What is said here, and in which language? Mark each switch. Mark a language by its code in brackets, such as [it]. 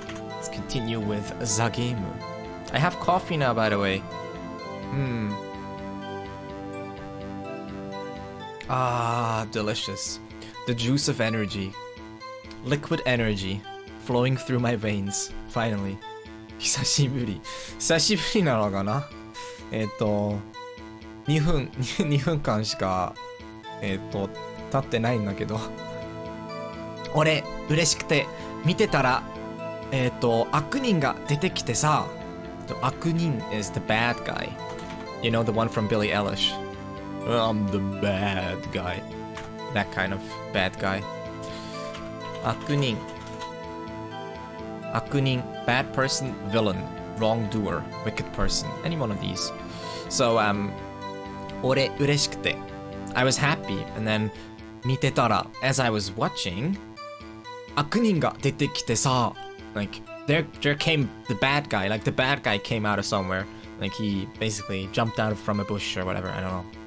[en] Let's continue with the game. I have coffee now, by the way. Ah, delicious. The juice of energy. Liquid energy flowing through my veins. Finally. [ja] 久しぶり。久しぶりなのかな2分間しか、経ってないんだけど。俺、嬉しくて、見てたら、悪人が出てきてさ、悪人 [en] is the bad guy. You know, the one from Billie Eilish. I'm the bad guy. That kind of bad guy. 悪人. Bad person, villain, wrongdoer, wicked person. Any one of these. So, [ja] 俺嬉しくて [en] I was happy, and then [ja] 見てたら [en] as I was watching [ja] 悪人が出てきてさ [en] like there came the bad guy, like the bad guy came out of somewhere, like he basically jumped out from a bush or whatever, I don't know.